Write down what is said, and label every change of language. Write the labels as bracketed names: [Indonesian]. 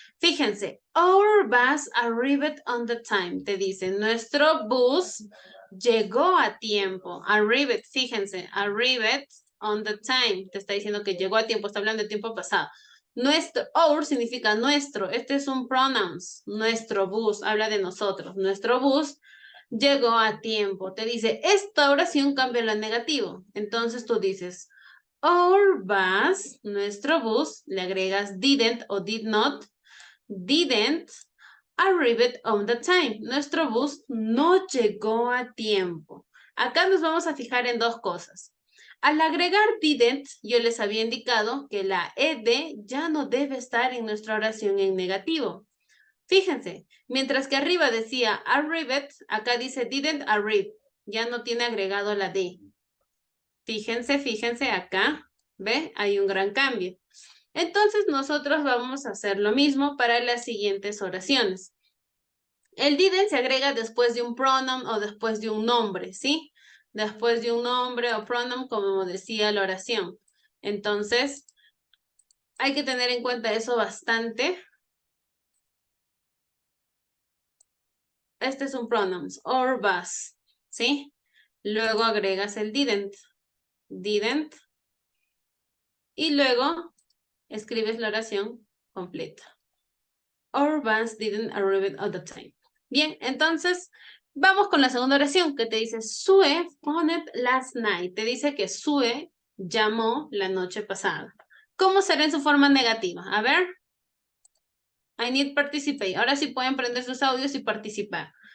[Spanish] Fíjense, our bus arrived on the time, te dice, nuestro bus llegó a tiempo, arrived, fíjense, arrived on the time, te está diciendo que llegó a tiempo, está hablando de tiempo pasado. Nuestro, our significa nuestro, este es un pronouns, nuestro bus, habla de nosotros, nuestro bus llegó a tiempo. Te dice, esta oración cambia lo negativo. Entonces tú dices, our bus, nuestro bus, le agregas didn't o did not, didn't arrive on the time. Nuestro bus no llegó a tiempo. Acá nos vamos a fijar en dos cosas. Al agregar didn't, yo les había indicado que la ed ya no debe estar en nuestra oración en negativo. Fíjense, mientras que arriba decía arrived, acá dice didn't arrive. Ya no tiene agregado la D. Fíjense acá. ¿Ve? Hay un gran cambio. Entonces nosotros vamos a hacer lo mismo para las siguientes oraciones. El didn't se agrega después de un pronoun o después de un nombre, ¿sí? Después de un nombre o pronoun, como decía la oración. Entonces, hay que tener en cuenta eso bastante. Este es un pronoun, or was, ¿sí? Luego agregas el didn't. Didn't. Y luego escribes la oración completa. [English] Or was didn't arrive at the time. [Spanish] Bien, entonces vamos con la segunda oración que te dice Sue phoned last night. Te dice que Sue llamó la noche pasada. ¿Cómo será en su forma negativa? A ver. I need participate. Ahora sí pueden prender sus audios y participar.